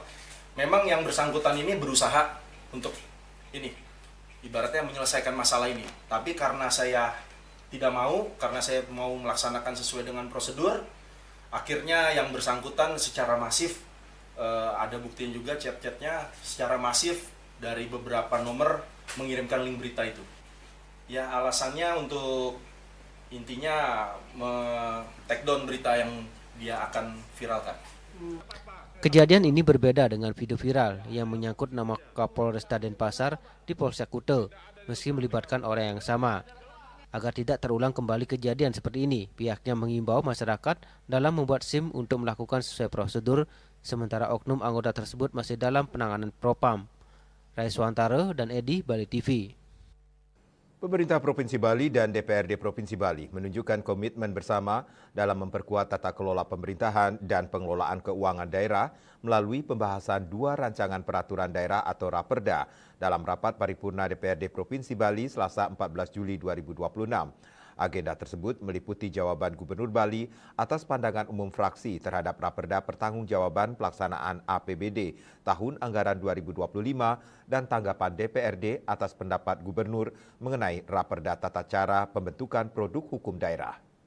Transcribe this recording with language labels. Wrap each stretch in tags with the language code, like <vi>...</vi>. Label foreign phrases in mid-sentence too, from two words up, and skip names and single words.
<id>Memang yang bersangkutan ini berusaha untuk ini ibaratnya menyelesaikan masalah ini, tapi karena saya tidak mau, karena saya mau melaksanakan sesuai dengan prosedur, akhirnya yang bersangkutan secara masif, ada buktinya juga chat-chatnya secara masif dari beberapa nomor mengirimkan link berita itu. Ya, alasannya untuk intinya</id> <en>take down</en> <id>berita yang dia akan viralkan. Kejadian ini berbeda dengan video viral yang menyangkut nama Kapolresta Denpasar di Polsek Kute, meski melibatkan orang yang sama. Agar tidak terulang kembali kejadian seperti ini, pihaknya mengimbau masyarakat dalam membuat SIM untuk melakukan sesuai prosedur, sementara oknum anggota tersebut masih dalam penanganan Propam. Raiswantara dan Edi, Bali TV. Pemerintah Provinsi Bali dan DPRD Provinsi Bali menunjukkan komitmen bersama dalam memperkuat tata kelola pemerintahan dan pengelolaan keuangan daerah melalui pembahasan 2 rancangan peraturan daerah atau Raperda dalam rapat paripurna DPRD Provinsi Bali Selasa 14 Juli 2026. Agenda tersebut meliputi jawaban Gubernur Bali atas pandangan umum fraksi terhadap Raperda Pertanggungjawaban Pelaksanaan APBD tahun anggaran 2025 dan tanggapan DPRD atas pendapat Gubernur mengenai Raperda Tata Cara Pembentukan Produk Hukum Daerah.</id>